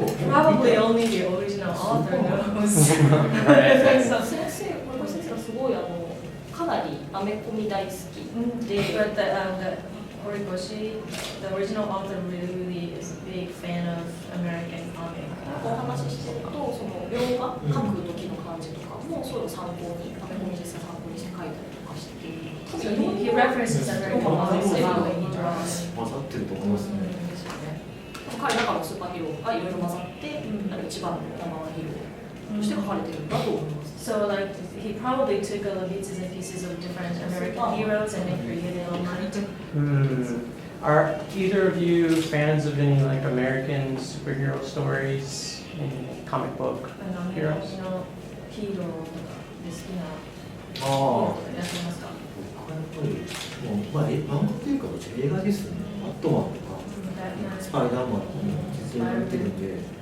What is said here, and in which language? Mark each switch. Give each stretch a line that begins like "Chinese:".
English: Probably only the original author knows.
Japanese: 先生がすごいかなりアメコミ大好きで、
English: But the Horikoshi, the original author really is a big fan of American comic.
Japanese: お話ししてると、その描画描く時の感じとかもそういう参考にアメコミ実際参考にして書いたりとかしてて、
English: So he references American comics in the way he draws.
Japanese: 混ざってると思いますね。彼らからのスーパーヒーローがいろいろ混ざって、一番のナンバーワンヒーローとして書かれてるんだと思います。
English: So he probably took all the bits and pieces of different American heroes and then created All Might. Are either of you fans of any American superhero stories, any comic book heroes?
Japanese: ヒーローとかで好きなヒーローいらっしゃいますか？僕はやっぱりもう、まあ、漫画というかどっちか映画ですね。バットマンとかスパイダーマンとか実際に見てるんで